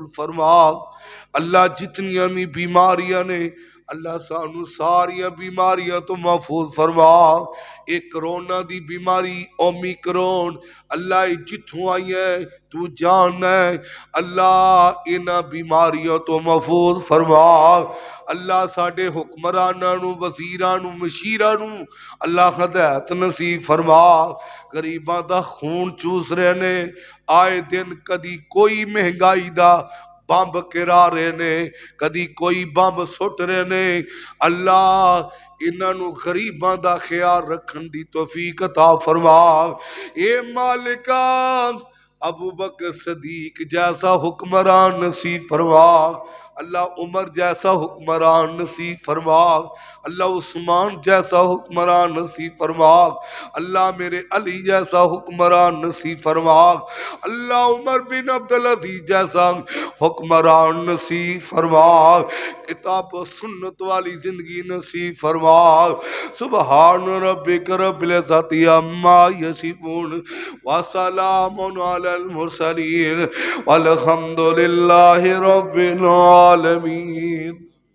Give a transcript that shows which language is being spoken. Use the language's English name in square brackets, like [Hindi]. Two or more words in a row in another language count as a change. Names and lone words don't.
[Punjabi] فرما، اللہ جتنیاں بھی بیماریاں نے اللہ سانو ساریاں بیماریاں تو محفوظ فرما، ایک کرونا دی بیماری اومیکرون اللہ جتھوں آئی ہے تو جان ہے، اللہ انہاں بیماریاں تو محفوظ فرما، اللہ ساڈے حکمراناں وزیراں مشیراں اللہ ہدایت نصیب فرما، غریباں دا خون چوس رہے نے، آئے دن کدی کوئی مہنگائی دا بمب گرا رہے نے، کدی کوئی بمب سٹ رہے نے، اللہ انہاں نو غریباں دا خیال رکھن دی توفیق عطا فرما، اے مالکا ابو بکر صدیق جیسا حکمران نصیب فرما، اللہ عمر جیسا حکمران نصیب فرما، اللہ عثمان جیسا حکمران نصیب فرما، اللہ میرے علی جیسا حکمران نصیب فرما، اللہ عمر بن عبدالعزیز جیسا حکمران نصیب فرما، کتاب و سنت والی زندگی نصیب فرما، [Arabic] سبحان ربک رب العزت عما یصفون وسلام علی المرسلین والحمد للہ رب العالمین۔